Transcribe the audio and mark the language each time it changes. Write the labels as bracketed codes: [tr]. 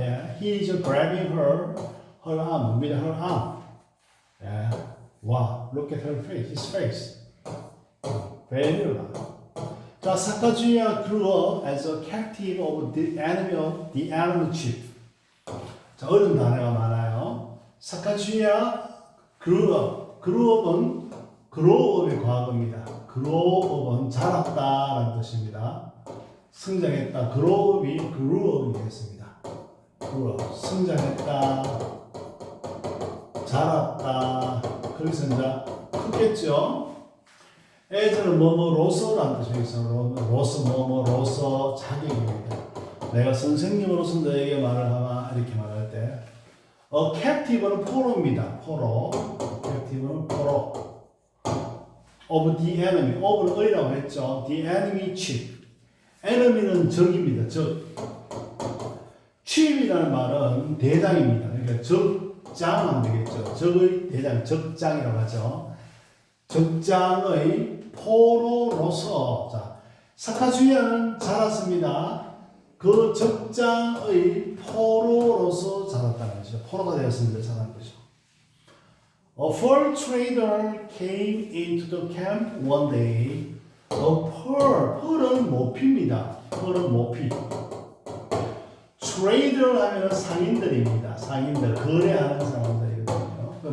[en] Yeah, he is grabbing her arm, with her arm. Yeah, wow, look at her face, his face. Very good. 자, Sakajuya grew up as a captive of the enemy chief. [ko] 자, 어려운 단어가 많아요. [en] Sakajuya grew up. [ko] grew up은 grow up의 과거입니다. grow up은 자랐다라는 뜻입니다. 성장했다. grew up이 되겠습니다. grew up. 성장했다. 자랐다. 거기서 이제 크겠죠. as는 뭐뭐로서라는 뜻이 있어요. 로서 자격입니다. 내가 선생님으로서 너에게 말을 하마 이렇게 말할 때 captive는 포로입니다. 포로. captive는 포로. [en] of the enemy. of는 [ko] 의라고 했죠. [en] the enemy chief. [ko] enemy는 적입니다. 적. chief이라는 말은 대장입니다. 그러니까 적장하면 되겠죠. 적의 대장, 적장이라고 하죠. 적장의 포로로서. 자, 사카주야는 자랐습니다. 그 적장의 포로로서 자랐다는 것이죠. 포로가 되었습니다. 자란 것이죠. [en] A fur trader came into the camp one day. [ko] pearl은 모피입니다. pearl은 모피. trader 하면 상인들입니다. 상인들, 거래하는 사람들이거든요.